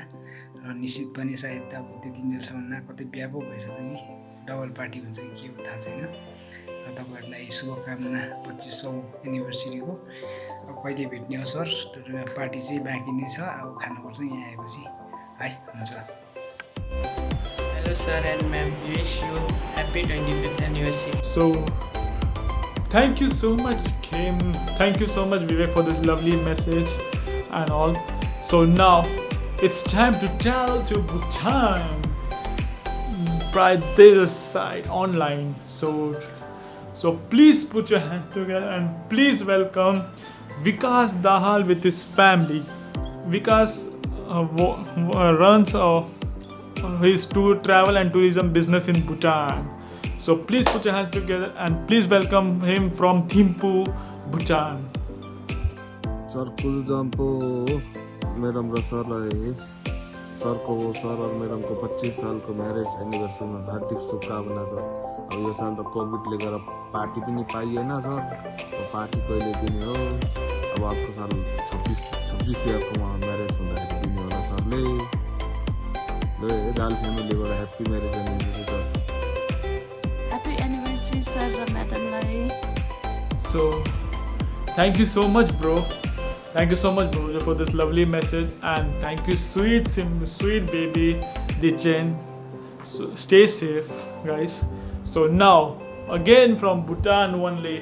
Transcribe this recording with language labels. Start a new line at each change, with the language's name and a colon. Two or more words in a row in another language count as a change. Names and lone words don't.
Nepali: र निश्चित पनि सायद अब त्यति दिनसम्म कतै बिहा पो भइसक्छ कि डबल पार्टी हुन्छ कि के हो थाहा छैन। र तपाईहरुलाई शुभकामना 2500 एनिभर्सरीको। अब कहिले भेट्ने हो सर, तर पार्टी चाहिँ बाँकी नै छ, अब खानुपर्छ यहाँ आएपछि है। हुन्छ।
English: Hello sir and ma'am, wish you happy 25th anniversary. So thank you so much Kim, thank you so much Vivek for this lovely message and all. So now it's time to travel to Bhutan by this side online. So please put your hands together and please welcome Vikas Dahal with his family. Vikas runs his travel and tourism business in Bhutan. So please put your hands together and please welcome him from Thimphu, Bhutan.
Nepali: सर फुल जम्पो मैडम र सरलाई सरको सर
Hindi: और मैडम को 25 साल को मैरिज एनिभर्सरी में
Nepali: हार्दिक शुभकामना छ। अब यो साल त कोभिडले गर्दा पार्टी पनि पाइएन सर, पार्टी कहिले दिने हो? अब अर्को साल 26 इयरको म्यारेज हुँदाखेरि दिने होला सरले। ल दाल फ्यामिलीबाट
English: happy marriage anniversary
Nepali: सर।
English: happy anniversary
Nepali: सर र म्याडमलाई।
English: So thank you so much bro. Thank you so much bro for this lovely message, and thank you sweet baby Dichen. So stay safe guys. So now again from Bhutan only.